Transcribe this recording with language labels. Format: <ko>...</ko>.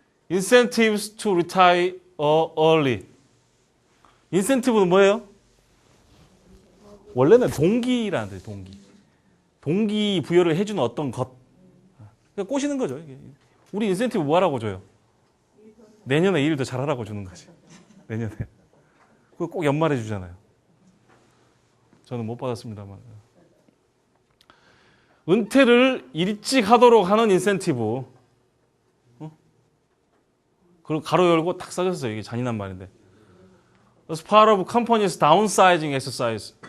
<en>Incentives to retire early.</en> <ko>인센티브는 뭐예요? 원래는 동기라는 데 동기. 동기 부여를 해주는 어떤 것. 그러니까 꼬시는 거죠. 우리 인센티브 뭐 하라고 줘요? 내년에 일 더 잘하라고 주는 거지. 내년에. 그거 꼭 연말에 주잖아요. 저는 못 받았습니다만. 은퇴를 일찍 하도록 하는 인센티브. 그리고 가로 열고 탁 써졌어요. 이게 잔인한 말인데.</ko> <en>As part of company's downsizing exercise.</en>